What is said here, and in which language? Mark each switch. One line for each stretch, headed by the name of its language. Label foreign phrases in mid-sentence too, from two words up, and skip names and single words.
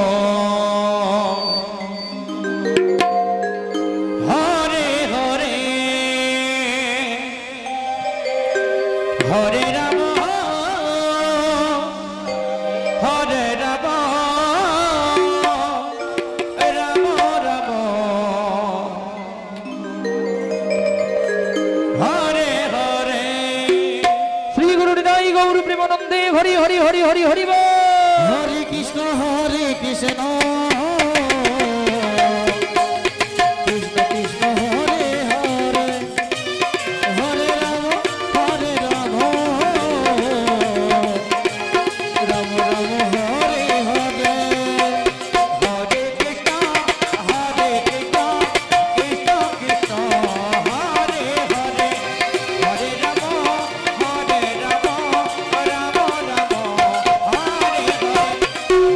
Sanskrit: হরে হরে হরে রাম হরে রাম রাম রাম হরে হরে
Bangla: শ্রী গুরু নিতাই গৌর প্রেমানন্দে হরি হরি হরি হরি হরি বল।
Sanskrit: হরে কৃষ্ণ কৃষ্ণ কৃষ্ণ হরে হরে হরে রাম রাম রাম হরে হরে হরে কৃষ্ণ কৃষ্ণ কৃষ্ণ হরে হরে হরে রাম রাম রাম হরে হরে